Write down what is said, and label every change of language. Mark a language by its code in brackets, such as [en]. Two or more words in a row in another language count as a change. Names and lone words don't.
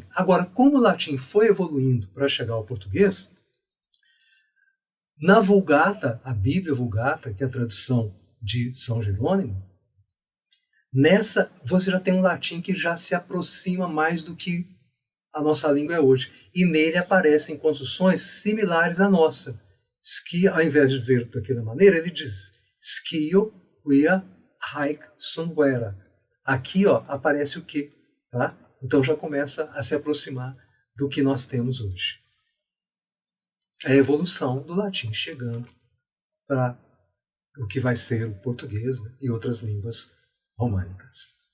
[pt] Agora, como o latim foi evoluindo para chegar ao português, na Vulgata, a Bíblia Vulgata, que é a tradução de São Jerônimo, nessa, você já tem um latim que já se aproxima mais do que a nossa língua é hoje. E nele aparecem construções similares à nossa. Que, ao invés de dizer daquela maneira, ele diz [la] skio quia haec sunt vera. [pt] Aqui ó, aparece o que? Tá? Então já começa a se aproximar do que nós temos hoje. É a evolução do latim chegando para o que vai ser o português, né, e outras línguas românicas.